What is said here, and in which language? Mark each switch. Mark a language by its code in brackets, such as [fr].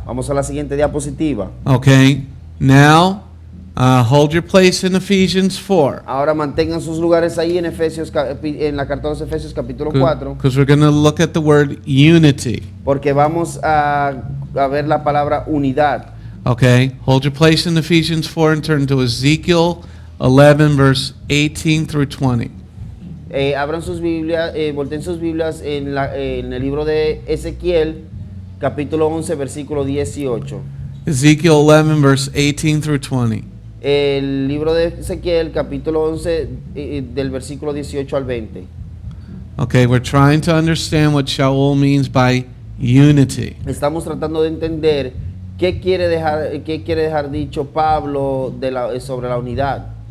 [es] Vamos a la siguiente diapositiva. [en] Okay. Now, hold your place in Ephesians 4. [es] Ahora mantengan sus lugares ahí en en la carta de los Efesios capítulo 4, [en] Because we're going to look at the word unity. [es] porque vamos a ver la palabra unidad. [en] Okay. Hold your place in Ephesians 4 and turn to Ezekiel 11, verse 18 through 20. [es] Abran sus Biblias, volteen sus Biblias en el libro de Ezequiel, capítulo 11, versículo 18. [en] Ezekiel 11, verse 18 through 20. [es] El libro de Ezequiel, capítulo 11, del versículo 18 al 20. [en] Okay, we're trying to understand what Sha'ul means by unity. [es] Estamos tratando de entender qué quiere dejar dicho Pablo sobre la unidad.